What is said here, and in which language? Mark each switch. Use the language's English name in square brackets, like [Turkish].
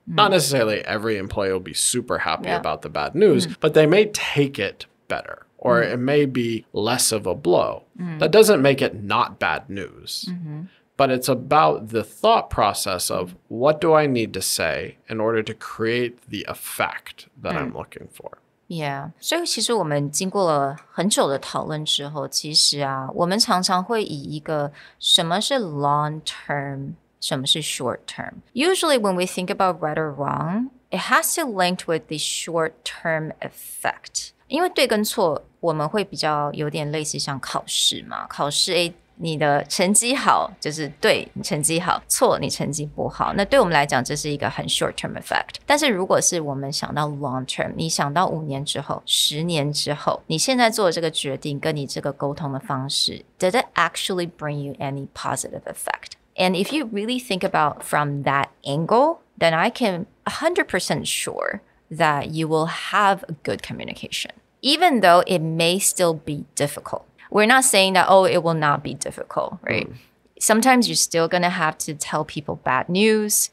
[English] Not necessarily every employee will be super happy about the bad news, but they may take it better. Or it may be less of a blow. That doesn't make it not bad news. But it's about the thought process of what do I need to say in order to create the effect that I'm looking for. [Chinese] Yeah， 所以其实我们经过了很久的讨论之后，其实我们常常会以一个什么是 long term 什么是 [English] short term? Usually when we think about right or wrong, it has to link with the short-term effect. [Chinese] 因为对跟错，我们会比较有点类似像考试嘛。考试你的成绩好就是对，你成绩好，错你成绩不好。那对我们来讲，这是一个很 short-term effect. 但是如果是我们想到 long-term, 你想到5年之后、10年之后，你现在做的这个决定跟你这个沟通的方式 [English] did it actually bring you any positive effect? And if you really think about from that angle, then I can 100% sure that you will have a good communication, even though it may still be difficult. We're not saying that, oh, it will not be difficult, right? Sometimes you're still going to have to tell people bad news.